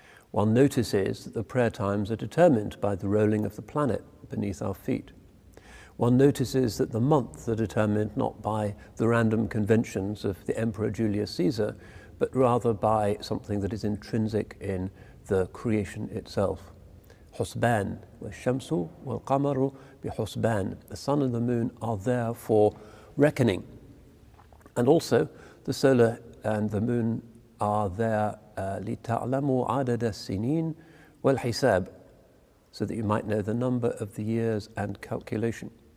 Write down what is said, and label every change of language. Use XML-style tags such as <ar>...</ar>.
<en>One notices that the prayer times are determined by the rolling of the planet beneath our feet. One notices that the months are determined not by the random conventions of the Emperor Julius Caesar, but rather by something that is intrinsic in the creation itself.</en> <ar>Husban, والشمس والقمر بحسبان.</ar> <en>The sun and the moon are there for reckoning. And also the solar and the moon are there</en> <ar>لِتَعْلَمُوا عَدَدَ السِّنِينَ وَالْحِسَابِ,</ar> <en>so that you might know the number of the years and calculation.</en>